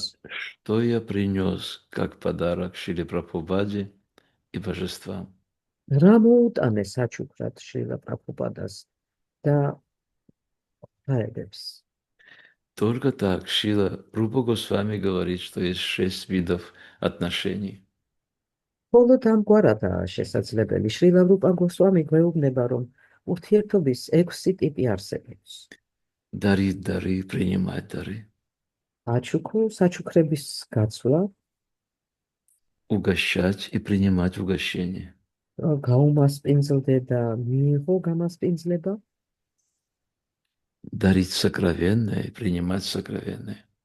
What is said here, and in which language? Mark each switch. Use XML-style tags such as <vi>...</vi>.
<ru>Что я принес как подарок Шриле Прабхупаде и божествам?</ru> <ka>რა მოუტანე საჩუქრად შრილა პრაბჰუპადას და ღმერთებს?</ka> <ru>Только так Шрила Рупа Госвами говорит, что есть 6 видов отношений.</ru> <ka>მხოლოდ ამგვარადაა შესაძლებელი. შრილა რუპა გოსვამი გვეუბნება, რომ ურთიერთობის 6 ტიპი არსებობს.</ka> <ru>Дарить дары, принимать дары.</ru> <ka>საჩუქრების გაცვლა,</ka> <ru>Угощать и принимать угощение.</ru> <ka>გაუმასპინძლდე და მიიღო გამასპინძლება.</ka> <ru>Дарить сокровенное и принимать сокровенное.</ru>